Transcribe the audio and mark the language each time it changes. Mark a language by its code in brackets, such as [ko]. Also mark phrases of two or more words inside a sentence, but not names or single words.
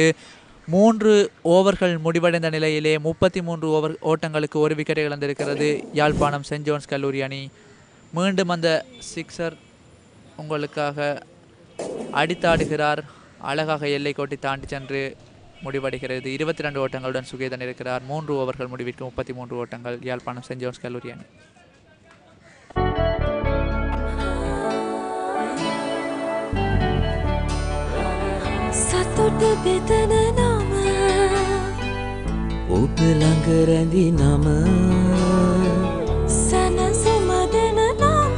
[ta] 3 ஓவர்கள் முடிவடைந்த நிலையிலே 33 ஓட்டங்களுக்கு ஒரு விக்கெட்டை இழந்திருக்கிறது யாழ்ப்பாணம் செயின்ட் ஜோன்ஸ் கல்லூரி அணி. மீண்டும் அந்த சிக்ஸர் உங்களுக்காக அடித்தாடுகிறார். அழகாக எல்லை கோட்டை தாண்டி சென்று முடிவடைகிறது. 22 ஓட்டங்களுடன் சுகேதன் இருக்கிறார். 3 ஓவர்கள் முடிவிற்கு 33 ஓட்டங்கள் யாழ்ப்பாணம் செயின்ட் ஜோன்ஸ் கல்லூரி அணி. [si] සතුට බෙදන නම ඔබ ළඟ රැඳි නම සැනසුම දෙන නම